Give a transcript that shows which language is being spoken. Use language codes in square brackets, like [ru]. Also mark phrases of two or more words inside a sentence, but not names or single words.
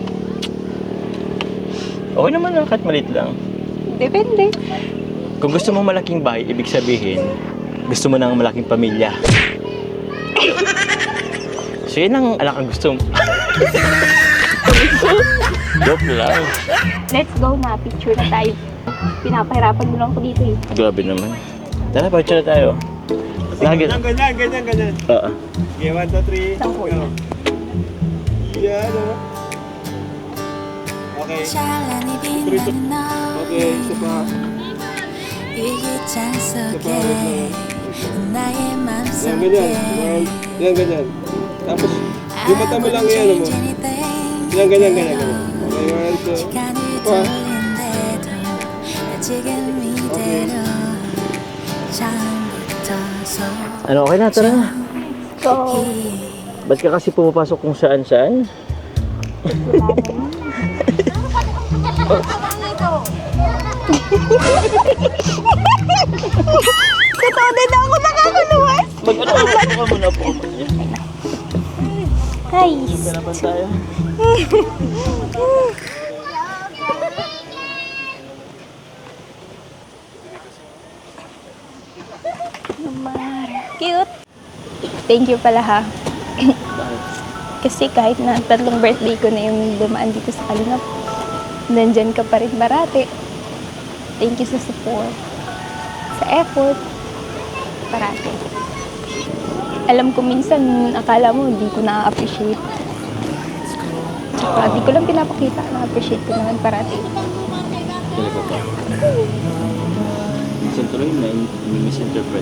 [tl] Okay naman lang, kahit malit lang. Depende. Kung gusto mo malaking bahay, ibig sabihin, gusto mo ng malaking pamilya. So yun ang anak ang gusto mo. Joke lang. [en] Let's go [tl] na. Picture na tayo. Pinapahirapan mo lang ko dito eh. Grabe naman. Tara, picture na tayo. Lagi. Ganyan. Oo. Okay, 1, 2, 3. Isang hole. Yan, oh. Okay. [ko] 찬란히 빛나는 너 [tl] Okay, isa pa. [ko] 이게 장 속에 나의 [tl] Yan, [ko] 맘속에 [tl] ganyan. Ganyan. Tapos, yung mata mo lang yan, mo. Yan, ganyan. Okay, 1, 2. [ko] 시간을 [tl] Pa. [ko] 돌린대도 지금 이대로 처음부터 [tl] Ano, okay na, tara na. So, Ba't ka kasi pumapasok kung saan-saan? totoo din ako nakakaluwas. Mag-ano ka muna po. Guys. Hanapan tayo. Cute. [en] Thank you [tl] pala ha. Kasi kahit na 3 birthday ko na yung dumaan dito sa Kalingap, nandyan ka pa rin parati. [en] Thank you [tl] sa support, sa effort, parati. Alam ko minsan, akala mo, hindi ko na-appreciate. Tsaka, di ko lang pinapakita, na-appreciate ko naman parati. Talaga ba? Minsan tuloy na misinterpret.